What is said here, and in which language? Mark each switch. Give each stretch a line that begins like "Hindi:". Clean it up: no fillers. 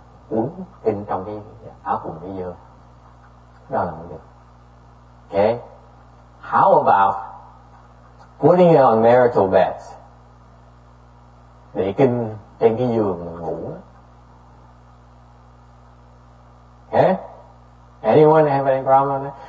Vietnamese: Uống kinh trong cái áo quần cái dơ. Đó là không được.
English: Okay, how about putting it on marital beds?
Vietnamese: Để kinh trên cái giường mình ngủ.
English: Okay, anyone have any problem with that?